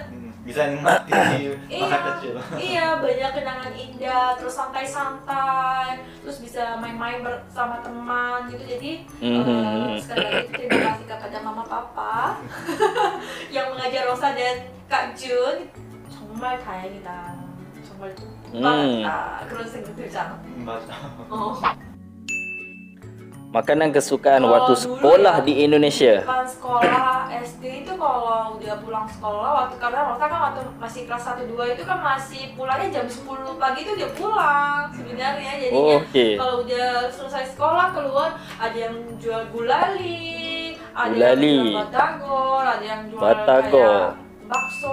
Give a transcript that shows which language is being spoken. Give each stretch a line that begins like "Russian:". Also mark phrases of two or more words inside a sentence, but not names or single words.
Indonesian: Bisa nikmati masa kecil. Iya, banyak kenangan indah, terus santai-santai, terus bisa main-main bersama teman gitu. Jadi sekali lagi terima kasih kepada mama papa yang mengajar Rosa dan Kak Jun.
Korean: 정말 다행이다. 정말 똑똑하다. 그런 생각 들잖아. 맞아.
Indonesian: Makanan kesukaan waktu sekolah di Indonesia. Pas sekolah SD itu kalau udah pulang sekolah, karena Rosa kan waktu masih kelas 1 2 itu kan masih pulangnya jam 10 pagi itu dia pulang sebenarnya. Jadinya kalau udah selesai sekolah keluar ada yang jual gulali, ada yang jual batagor, ada yang jual kayak bakso,